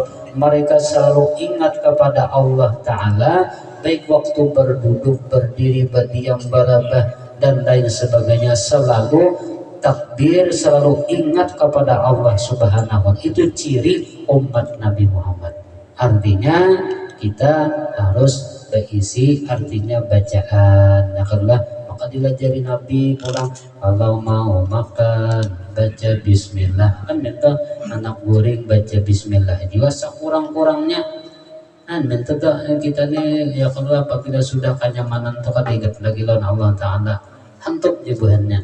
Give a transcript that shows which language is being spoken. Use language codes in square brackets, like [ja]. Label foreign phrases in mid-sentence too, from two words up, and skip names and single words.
[id] Mereka selalu ingat kepada Allah Ta'ala, baik waktu berduduk, berdiri, berdiam, berabah dan lain sebagainya, selalu takbir, selalu ingat kepada Allah [ar] سبحانه وتعالى. [id] Itu ciri umat Nabi Muhammad. Artinya kita harus berisi artinya bacaan ya Allah. [bjn] Maka dilajari Nabi pulang, kalau mau makan baca bismillah, kan minta anak goreng baca bismillah juga sekurang-kurangnya. Kan minta kita nih ya kalau apabila sudah kenyamanan tuh kan ingat lagi lawan Allah Ta'ala hantuk jebuhannya.